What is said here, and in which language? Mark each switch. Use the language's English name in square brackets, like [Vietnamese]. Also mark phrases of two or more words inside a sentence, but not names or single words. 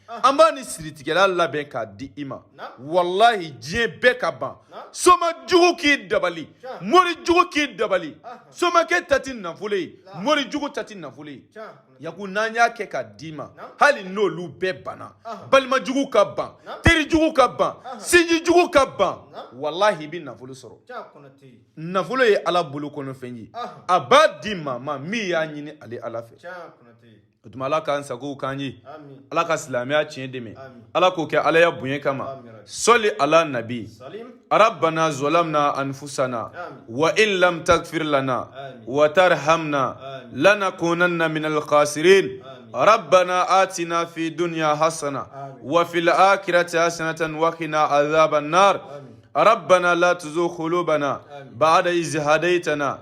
[Bambara] an b'a ni siritigɛla labɛn k'a di i ma walahi diɲɛ bɛɛ ka ban soma jugu k'i dabali mori jugu k'i dabali somakɛ ta tɛ nafolo ye mori jugu ta tɛ nafolo ye yaku n'an y'a kɛ k'a d'i ma hali n'olu bɛɛ banna balima jugu ka ban teri jugu ka ban sinji jugu ka ban walahi i bɛ nafolo sɔrɔ nafolo ye ala bolo kɔnɔfɛn ye a b'a di maa ma min y'a ɲini ale ala fɛ o tuma ala k'an sagow k'an ye ala ka silamɛya tiɲɛ dɛmɛ ala k'o kɛ ala ya bonya kama sɔli ala nabi [Arabic] ربنا ظلمنا أنفسنا وإن لم تغفر لنا وترحمنا لنكونن من الخاسرين ربنا آتنا في الدنيا حسنة وفي الآخرة حسنة وقنا عذاب النار ربنا لا تزغ قلوبنا بعد إذ هديتنا